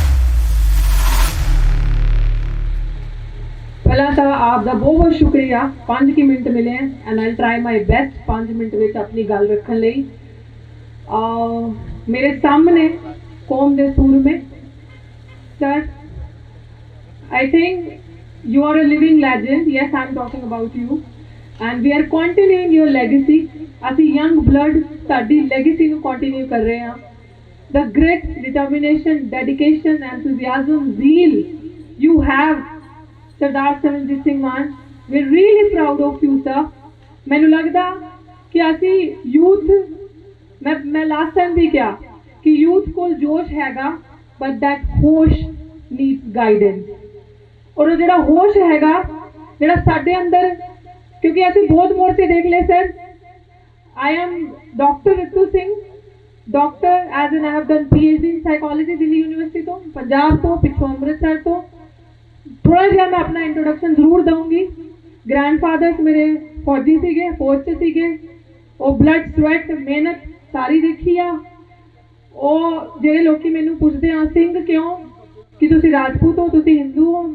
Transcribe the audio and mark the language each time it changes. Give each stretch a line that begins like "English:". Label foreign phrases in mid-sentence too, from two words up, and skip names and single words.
Punjabi: ਪਹਿਲਾਂ ਤਾਂ ਆਪ ਦਾ ਬਹੁਤ ਬਹੁਤ ਸ਼ੁਕਰੀਆ, 5 ਮਿੰਟ ਮਿਲੇ
English: and I try my best
Punjabi: 5 ਮਿੰਟ ਵਿੱਚ ਆਪਣੀ ਗੱਲ ਰੱਖਣ ਲਈ। ਮੇਰੇ ਸਾਹਮਣੇ ਕੌਮ ਦੇ ਸੂਰਮੇ ਸਰ,
English: I think you are a living legend. Yes, I'm talking about you. And we are continuing your legacy.
Punjabi: ਅਸੀਂ
English: young blood
Punjabi: ਸਾਡੀ legacy ਨੂੰ continue ਕਰ ਰਹੇ ਹਾਂ।
English: The grit, determination, dedication, enthusiasm, zeal you have, ਸਰਦਾਰ ਸਿਮਰਨਜੀਤ ਸਿੰਘ ਮਾਨ, we're really proud of you, sir.
Punjabi: ਮੈਨੂੰ ਲੱਗਦਾ ਕਿ ਅਸੀਂ ਯੂਥ, ਮੈਂ
English: last time
Punjabi: ਵੀ ਕਿਹਾ ਕਿ ਯੂਥ ਕੋਲ ਜੋਸ਼ ਹੈਗਾ,
English: but that ਹੋਸ਼ needs guidance.
Punjabi: ਔਰ ਉਹ ਜਿਹੜਾ ਹੋਸ਼ ਹੈਗਾ, ਜਿਹੜਾ ਸਾਡੇ ਅੰਦਰ, ਕਿਉਂਕਿ ਅਸੀਂ ਬਹੁਤ ਮੋਰਚੇ ਦੇਖ ਲਏ ਸਰ।
English: I am Dr. Ritu Singh, doctor as in I have done PhD in psychology
Punjabi: ਦਿੱਲੀ ਯੂਨੀਵਰਸਿਟੀ ਤੋਂ, ਪੰਜਾਬ ਤੋਂ, ਪਿੱਛੋਂ ਅੰਮ੍ਰਿਤਸਰ ਤੋਂ। ਥੋੜਾ ਜਿਹਾ ਮੈਂ ਆਪਣਾ ਇੰਟਰੋਡਕਸ਼ਨ ਜ਼ਰੂਰ ਦਊਂਗੀ। ਗ੍ਰੈਂਡਫਾਦਰਸ ਮੇਰੇ ਫੌਜੀ ਸੀਗੇ, ਫੌਜ 'ਚ ਸੀਗੇ। ਉਹ
English: blood sweat
Punjabi: ਮਿਹਨਤ ਸਾਰੀ ਦੇਖੀ ਆ। ਉਹ ਜਿਹੜੇ ਲੋਕੀ ਮੈਨੂੰ ਪੁੱਛਦੇ ਆ ਸਿੰਘ ਕਿਉਂ, ਕਿ ਤੁਸੀਂ ਰਾਜਪੂਤ ਹੋ, ਤੁਸੀਂ ਹਿੰਦੂ ਹੋ।